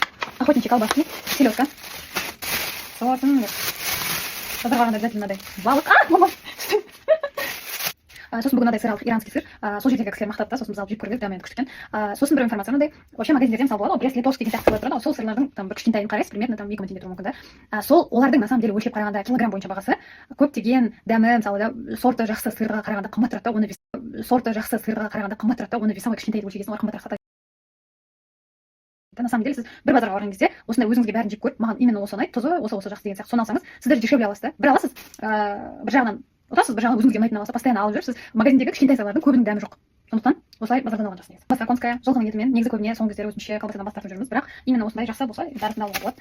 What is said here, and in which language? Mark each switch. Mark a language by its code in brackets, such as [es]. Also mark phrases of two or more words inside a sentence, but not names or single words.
[ru] Охотничьи колбаски, селедка. [kk] Сосын базарға барғанда обязательно мынадай балық. Мама! Сосын бүгін мынадай сыр алдық, иранский сыр. Сол жердегі кісілер мақтады да, сосын біз алып жеп көрдік, дәмі күшті екен. Сосын бір информация мынандай, вообще магазиндерде мысалы болады ғой, Брест-Литовск деген сияқты тұрады, сол сырлардың там бір кішкентайын қарайсыз, примерно там 2 мың теңге тұруы мүмкін да. Сол олардың [ru] на самом деле [kk] өлшеп қарағанда килограмм бойынша бағасы көптеген дәмі, мысалы да, сорты жақсы сырға қарағанда қымбат тұрады да, оны весовой кішкентай деп өлшегесін олар қымбатырақ сатады. [ru] На самом деле [kk] сіз бір базарға барған кезде осындай өзіңізге бәрін жеп көріп, маған именно осы ұнайды, тұзы осы жақсы деген сияқты, соны алсаңыз, сіздер дешевле аласыз да. Бір аласыз, бір жағынан отырасыз бір жағынан өзіңізге ұнайтын алса постоянно алып жүрсіз. Магазиндегі кішкентай сайлардың көбінің дәмі жоқ. Сондықтан осылай базардан алған жақсы негізі. Басқа конская жылқының етімен негізі көбіне соңғы кездері өзімізше колбасадан бас тартып жүрміз, бірақ именно осындай жақсы болса бәрін алуға болады.